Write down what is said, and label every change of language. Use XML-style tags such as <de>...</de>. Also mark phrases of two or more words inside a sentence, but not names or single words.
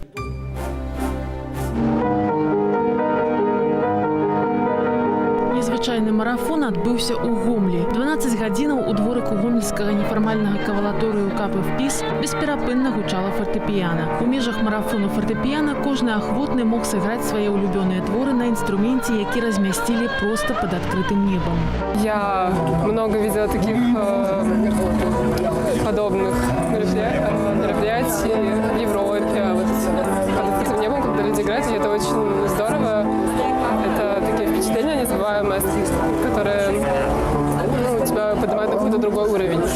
<be>Незвычайны марафон адбыўся ў Гомлі. 12 гадзінаў у дворыку гомельскага нефармальнага кавалаторыю КПФПІС бесперапынна гучала фартэпіяна. У межах марафону фартэпіяна кожны ахвотны мог сыграць свае улюбёныя творы на инструменте, які размясцілі просто</be> <ru>под открытым небом. Я много видела таких подобных мероприятий в Европе. Вот под открытым небом, когда люди играют, и это очень здорово. Это такие впечатления незабываемые, которые у тебя поднимают на какой-то другой уровень.</ru>